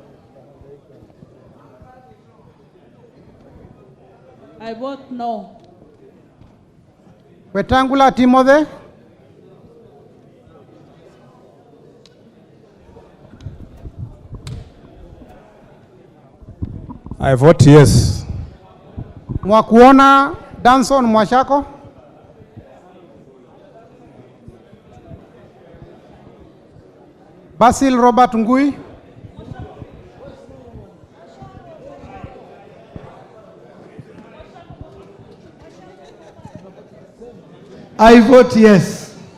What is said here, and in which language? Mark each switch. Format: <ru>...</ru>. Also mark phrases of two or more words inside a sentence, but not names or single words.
<en>I vote no. Wetangula Timothy. I vote yes. Mwakuona Danson Mwashako. Basil Robert Ngui. I vote yes.</en>